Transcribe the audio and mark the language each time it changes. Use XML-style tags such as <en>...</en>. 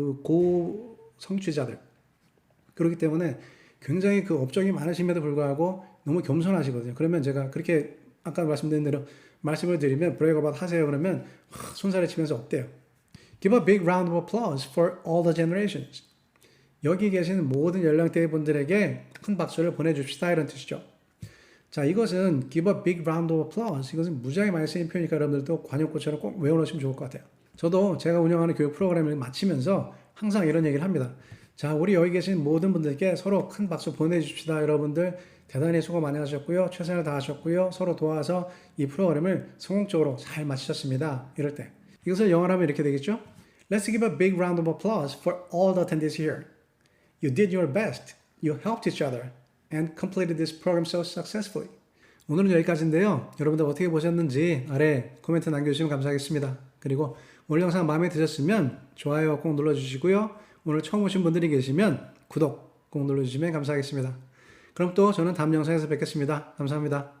<ko>고성취자들. 그렇기 때문에 굉장히 업적이 많으심에도 불구하고 너무 겸손하시거든요. 그러면 제가 그렇게 아까 말씀드린 대로 말씀을 드리면 brag about 하세요 그러면 손살을 치면서 없대요.</ko> <en>Give a big round of applause for all the generations.</en> <ko>여기 계신 모든 연령대의 분들에게 큰 박수를 보내줍시다 이런 뜻이죠. 자, 이것은</ko> <en>give a big round of applause.</en> <ko>이것은 무지하게 많이 쓰인 표현이니까 여러분들도 관용구처럼 꼭 외워놓으시면 좋을 것 같아요. 저도 제가 운영하는 교육 프로그램을 마치면서 항상 이런 얘기를 합니다. 자, 우리 여기 계신 모든 분들께 서로 큰 박수 보내줍시다. 여러분들 대단히 수고 많이 하셨고요. 최선을 다하셨고요. 서로 도와서 이 프로그램을 성공적으로 잘 마치셨습니다. 이럴 때. 이것을 영어로 하면 이렇게 되겠죠?</ko> <en>Let's give a big round of applause for all the attendees here. You did your best. You helped each other and completed this program so successfully.</en> <ko>오늘은 여기까지인데요. 여러분들 어떻게 보셨는지 아래 코멘트 남겨주시면 감사하겠습니다. 그리고 오늘 영상 마음에 드셨으면 좋아요 꼭 눌러주시고요. 오늘 처음 오신 분들이 계시면 구독 꼭 눌러주시면 감사하겠습니다. 그럼 또 저는 다음 영상에서 뵙겠습니다. 감사합니다.</ko>